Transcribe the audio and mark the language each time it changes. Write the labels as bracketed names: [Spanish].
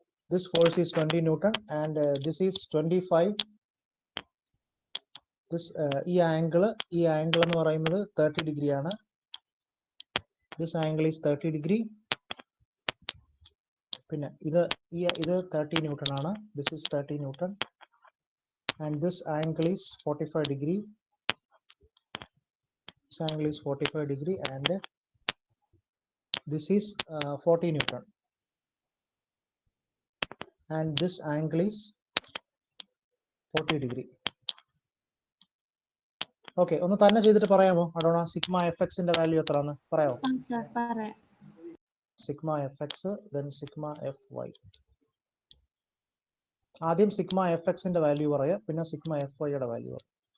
[English] This force is 20 Newton and this is 25. [Malayalam] This ഈ angle എന്ന് പറയുന്നത് 30 ഡിഗ്രി ആണ്. [English] This angle is 30 degree. [Malayalam] പിന്നെ ഇത് 30 Newton ആണ്. [English] This is 30 Newton and this angle is 45 degree. This angle is 45 degree and this is 40 Newton and this angle is 40 degree. [Malayalam] Okay, ഒന്ന് തന്നെ ചെയ്തിട്ട് പറയാമോ അടോണ? സിഗ്മ എഫ് എക്സിന്റെ വാല്യൂ എത്രയാണ് പറയാമോ? Sigma F X then sigma F Y. ആദ്യം sigma F എക്സിന്റെ value പറയാം, പിന്നെ സിഗ്മ എഫ് വൈയുടെ വാല്യൂ പറയാം.